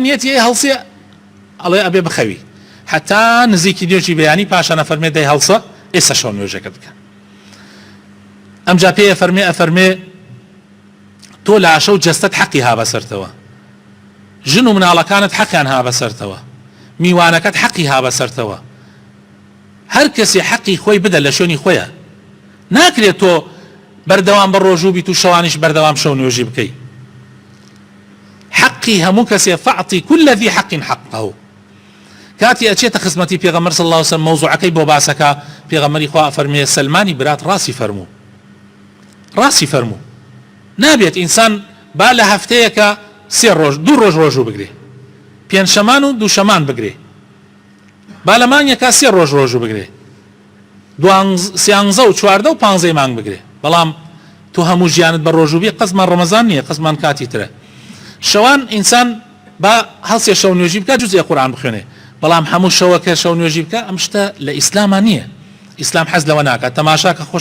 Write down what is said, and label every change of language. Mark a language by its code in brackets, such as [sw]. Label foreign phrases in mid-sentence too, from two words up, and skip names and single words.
[ckb] نیەتی هەڵسێ ئەڵێ ئەبێ بخەوی حتا نزیکی نوێژی بەیانی پاشان ئەفەرمێ دەی هەڵسە ئێستا شەو نوێژەکەت بکە ئەمجا پێ ئەفەرمێ تۆ لە عەشە و جەستەت حەقی ها بەسەرتەوە ژن و مناڵەکانت حەقیان ها بەسەرتەوە میوانەکەت حەقی ها بەسەرتەوە هەر کەسێ حەقی خۆی بدە لە شوێنی خۆیە ناکرێت تۆ بەردەوام بە ڕۆژوو بیت و شەوانیش بەردەوام شەو نوێژی بکەی حەقی هەموو کەسێ فەعتی [ar] كل ذي حق حقه [ckb] کاتی ئەچێتە خزمەتی پێغەمبەر [ar] صلی الله علیه و سلم [ckb] مەوزوعەکەی بۆ باسەکە پێغەمبەری خوا فەرمێ سلمانی برات ڕاستی فەرموو نابێت ئینسان با لە هەفتەیەکە سێ ڕۆژ دوو ڕۆژ ڕۆژوو بگرێ پێنجشەمان و دووشەمان بگرێ با لە مانگێکا سێ ڕۆژ ڕۆژوو بگرێ سیانزە و چواردە و پانزەی مانگ بگرێ بەڵام تو هەموو ژیانت بە ڕۆژوو بێ قەزمان ڕەمەزان نییە قەزمان کاتی ترە شەوان ئینسان با هەڵسێ شەو نوێژی بکە جوزێ قورئان بخوێنێ بەڵام هەموو شەوەکە شەو نوێژی بکە ئەم شتە لە ئیسلامە نییە ئیسلام حەز لەوە ناکات تەماشاکە